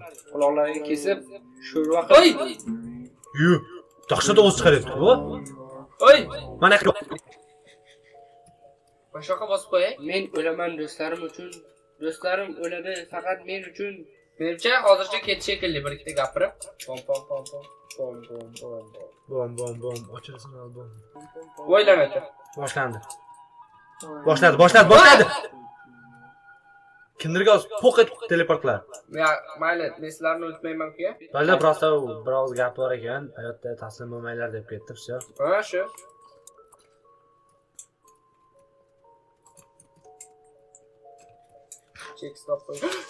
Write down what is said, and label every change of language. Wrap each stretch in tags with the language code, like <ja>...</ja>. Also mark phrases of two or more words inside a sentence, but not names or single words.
<uz>Quloqlaringni kesib, sho'rva Oy! Yu, dahshat ovoz chiqaryapti bu. Oy! Mana Boshqa bosib qo'yay. Men o'laman do'stlarim uchun. Do'stlarim o'ladi faqat men uchun. Menimcha hozircha ketish shekilli bir ikkita gapirib. Pom pom pom pom. Pom pom pom pom. bom ochilsin bom. O'ylanadi. Boshlandi. Boshladi. Kimdirga po'q etib teleport qiladi. Ya, mayli, men sizlarni unutmayman-ku. Ba'zida prosta biroz gap bor ekan, hayotda taslim bo'lmanglar deb ketdi, все. Ha, shu.</uz> <en>Check stop</en> <uz>qo'y.</uz>